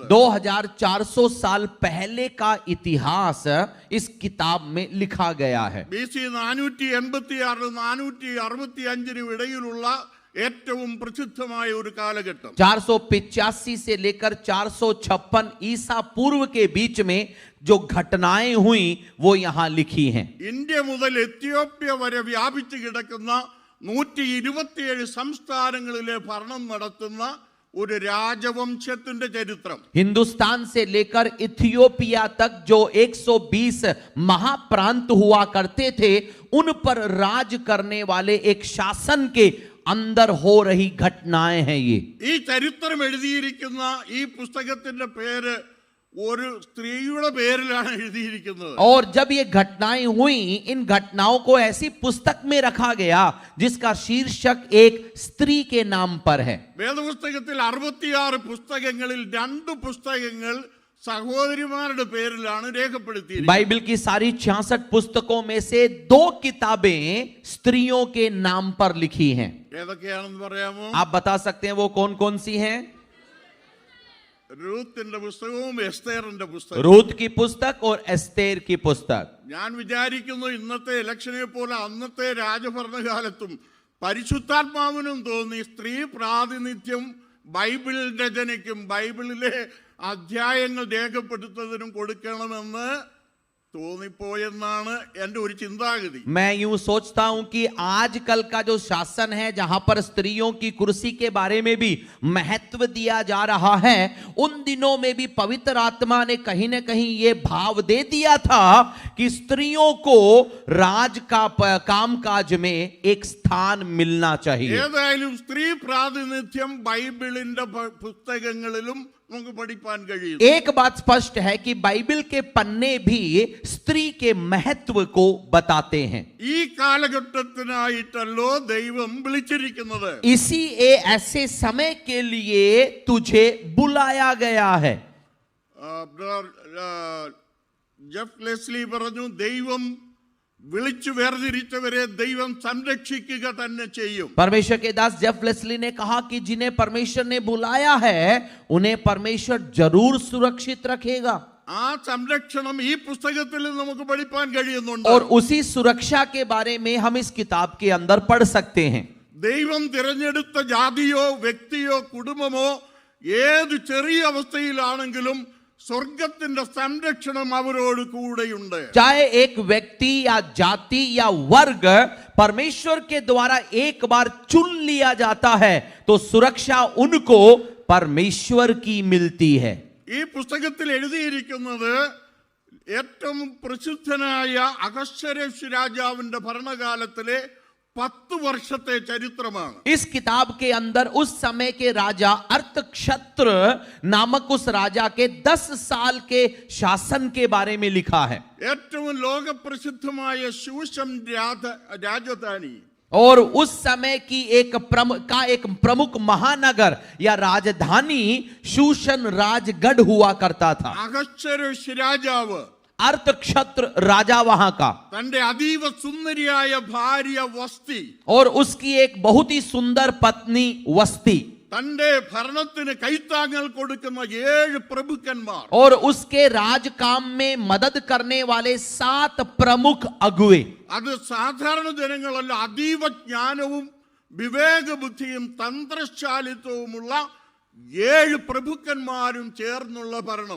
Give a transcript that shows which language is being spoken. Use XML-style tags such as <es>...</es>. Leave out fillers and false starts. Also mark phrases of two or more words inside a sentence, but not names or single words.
<hi>2400 साल पहले का इतिहास इस किताब में लिखा गया है.</hi> <ml>BC 486-465 ഇടയിലുള്ള ഏറ്റവും പ്രസിദ്ധമായ ഒരു കാലഘട്ടം.</ml> <hi>485 से लेकर 456 ईसा पूर्व के बीच में जो घटनाएं हुई वो यहां लिखी हैं.</hi> <ml>ഇന്ത്യ മുതൽ എത്യോപ്യ വരെ വ്യാപിച്ചു കിടക്കുന്ന 127 സംസ്ഥാനങ്ങളിലെ ഭരണം നടത്തുന്ന ഒരു രാജവംശത്തിന്റെ ചരിത്രം.</ml> <hi>हिंदुस्तान से लेकर इथियोपिया तक जो 120 महाप्रांत हुआ करते थे उन पर राज करने वाले एक शासन के अंदर हो रही घटनाएं हैं ये.</hi> <ml>ഈ ചരിത്രം എഴുതിയിരിക്കുന്ന ഈ പുസ്തകത്തിന്റെ പേര് ഒരു സ്ത്രീയുടെ പേരിലാണ് എഴുതിയിരിക്കുന്നത്.</ml> <hi>और जब ये घटनाएं हुई इन घटनाओं को ऐसी पुस्तक में रखा गया जिसका शीर्षक एक स्त्री के नाम पर है.</hi> <ml>വേദപുസ്തകത്തിൽ 66 പുസ്തകങ്ങളിൽ 2 പുസ്തകങ്ങൾ സഹോദരിമാരുടെ പേരിലാണ് രേഖപ്പെടുത്തിയിരിക്കുന്നത്.</ml> <hi>बाइबल की सारी 66 पुस्तकों में से 2 किताबें स्त्रियों के नाम पर लिखी हैं.</hi> <ml>ഏതൊക്കെയാണെന്ന് പറയാമോ?</ml> <hi>आप बता सकते हैं वो कौन कौन सी हैं?</hi> <ml>റൂത്തിന്റെ പുസ്തകവും എസ്തേറിന്റെ പുസ്തകവും.</ml> <hi>रूत की पुस्तक और एस्तेर की पुस्तक.</hi> <ml>ഞാൻ വിചാരിക്കുന്നു ഇന്നത്തെ ഇലക്ഷനെ പോലെ അന്നത്തെ രാജഭരണകാലത്തും പരിശുദ്ധാത്മാവിനും തോന്നി സ്ത്രീ പ്രാതിനിധ്യം ബൈബിൾ രചനയ്ക്കും ബൈബിളിലെ അധ്യായങ്ങൾ രേഖപ്പെടുത്തുന്നതിനും കൊടുക്കണമെന്ന് തോന്നിപ്പോയെന്നാണ് എൻ്റെ ഒരു ചിന്താഗതി.</ml> <hi>मैं यूं सोचता हूं कि आजकल का जो शासन है जहां पर स्त्रियों की कुर्सी के बारे में भी महत्व दिया जा रहा है, उन दिनों में भी पवित्र आत्मा ने कहीं न कहीं ये भाव दे दिया था कि स्त्रियों को राज का कामकाज में एक स्थान मिलना चाहिए.</hi> <ml>ഏതായാലും സ്ത്രീ പ്രാതിനിധ്യം ബൈബിളിന്റെ പുസ്തകങ്ങളിലും നമുക്ക് പഠിക്കാൻ കഴിയും.</ml> <hi>एक बात स्पष्ट है कि बाइबल के पन्ने भी स्त्री के महत्व को बताते हैं.</hi> <ml>ഈ കാലഘട്ടത്തിനായിട്ടല്ലോ ദൈവം വിളിച്ചിരിക്കുന്നത്.</ml> <hi>इसी ऐसे समय के लिए तुझे बुलाया गया है.</hi> <ml>ജെഫ് ലെസ്ലി പറഞ്ഞു, ദൈവം വിളിച്ചു വേർതിരിച്ചവരെ ദൈവം സംരക്ഷിക്കുക തന്നെ ചെയ്യും.</ml> <hi>परमेश्वर के दास जेफ लेस्ली ने कहा कि जिन्हें परमेश्वर ने बुलाया है उन्हें परमेश्वर जरूर सुरक्षित रखेगा.</hi> <ml>ആ സംരക്ഷണം ഈ പുസ്തകത്തിൽ നമുക്ക് പഠിക്കാൻ കഴിയുന്നുണ്ട്.</ml> <hi>और उसी सुरक्षा के बारे में हम इस किताब के अंदर पढ़ सकते हैं.</hi> <ml>ദൈവം തിരഞ്ഞെടുത്ത ജാതിയോ വ്യക്തിയോ കുടുംബമോ ഏത് ചെറിയ അവസ്ഥയിലാണെങ്കിലും സ്വർഗത്തിന്റെ സംരക്ഷണം അവരോട് കൂടെയുണ്ട്.</ml> <hi>चाहे एक व्यक्ति या जाति या वर्ग परमेश्वर के द्वारा एक बार चुन लिया जाता है तो सुरक्षा उनको परमेश्वर की मिलती है.</hi> <ml>ഈ പുസ്തകത്തിൽ എഴുതിയിരിക്കുന്നത് ഏറ്റവും പ്രസിദ്ധനായ അഹശ്വേരോഷ് രാജാവിന്റെ ഭരണകാലത്തിലെ 10 വർഷത്തെ ചരിത്രമാണ്.</ml> <hi>इस किताब के अंदर उस समय के राजा अर्थक्षेत्र नामक उस राजा के 10 साल के शासन के बारे में लिखा है.</hi> <ml>ഏറ്റവും ലോകപ്രസിദ്ധമായ ശൂഷൻ രാജധാനി</ml> <hi>और उस समय की एक प्रमुख महानगर या राजधानी शूशन राजगढ़ हुआ करता था.</hi> <ml>അഹശ്വേരോഷ് രാജാവ്</ml> <hi>अर्थक्षेत्र राजा वहां का,</hi> <ml>തന്റെ അതീവ സുന്ദരിയായ ഭാര്യ വസ്തി,</ml> <hi>और उसकी एक बहुत ही सुंदर पत्नी वस्ती,</hi> <ml>തന്റെ ഭരണത്തിന് കൈത്താങ്ങൽ കൊടുക്കുന്ന 7 പ്രഭുക്കന്മാർ,</ml> <hi>और उसके राजकाम में मदद करने वाले 7 प्रमुख अगुवे.</hi> <ml>അത് സാധാരണ ജനങ്ങളല്ല, അതീവ ജ്ഞാനവും വിവേകബുദ്ധിയും തന്ത്രശാലിത്വവുമുള്ള 7 പ്രഭുക്കന്മാരും ചേർന്നുള്ള ഭരണം.</ml>